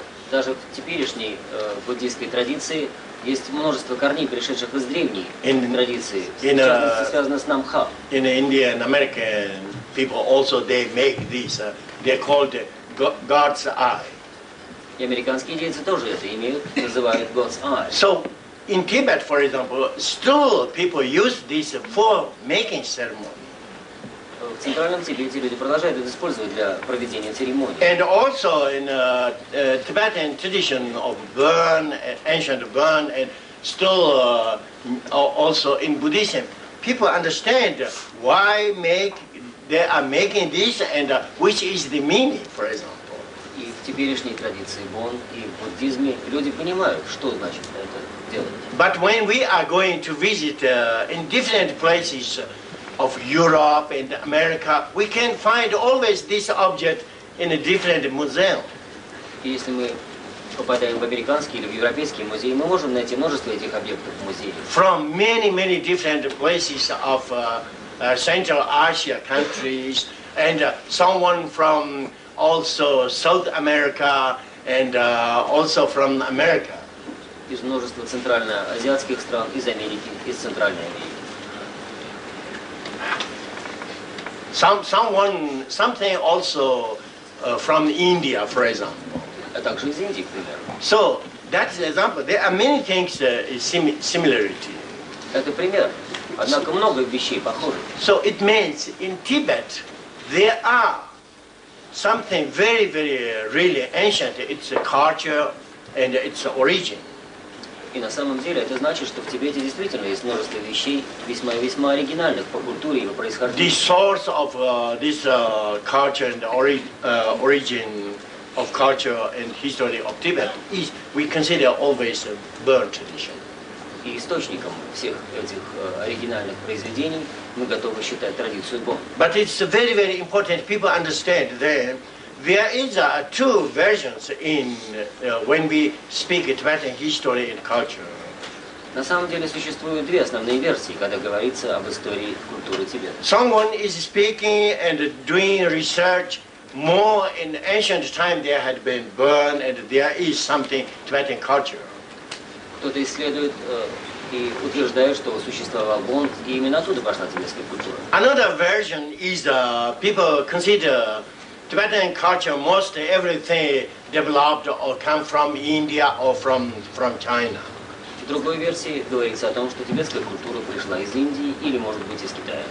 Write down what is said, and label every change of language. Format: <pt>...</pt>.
<ru>Даже в теперешней буддийской традиции есть множество корней, пришедших из древней традиции, в частности, связано с Намха.</ru> <en>In Indian American people also they make this. They're called God's eye.</en> <ru>И американские индейцы тоже это имеют, называют God's Eye.</ru> <en>So in Tibet, for example, still people use this for making ceremony.</en> <ru>В Центральном Тибете люди продолжают это использовать для проведения церемоний.</ru> <en>And also in Tibetan tradition of burn, ancient burn, and still also in Buddhism, people understand why they are making this and which is the meaning, for example.</en> <ru>И в теперешней традиции Бон и в буддизме люди понимают, что значит это делать.</ru> <en>But when we are going to visit in different places of Europe and America, we can find always this object in a different museum.</en> <ru>И если мы попадаем в американские или в европейские музеи, мы можем найти множество этих объектов в музее.</ru> <en>From many different places of Central Asia countries, and someone from also South America, and also from America.</en> <ru>Из множества центральноазиатских стран, из Америки, из Центральной Америки.</ru> <en>Something also from India, for example.</en> <ru>А также из Индии, к примеру.</ru> <en>So that's an example. There are many things similarity.</en> <ru>Это пример. Однако много вещей похожих.</ru> <en>So it means in Tibet there are something very really ancient. It's a culture and its origin.</en> <ru>И на самом деле это значит, что в Тибете действительно есть множество вещей весьма оригинальных по культуре и по происхождению.</ru> <en>The source of this culture and origin of culture and history of Tibet is, we consider always a burn tradition.</en> <ru>И источником всех этих оригинальных произведений мы готовы считать традицию Бон.</ru> <en>But it's very important people understand that there is two versions in when we speak Tibetan history and culture.</en> <ru>На самом деле существуют две основные версии, когда говорится об истории культуры Тибета.</ru> <en>Someone is speaking and doing research more in ancient time there had been burn and there is something Tibetan culture.</en> <ru>Кто-то исследует и утверждает, что существовал Бон, и именно оттуда пошла тибетская культура.</ru> <en>Another version is people consider Tibetan culture most everything developed or come from India or from China.</en> <ru>В другой версии говорится о том, что тибетская культура пришла из Индии или, может быть, из Китая.</ru>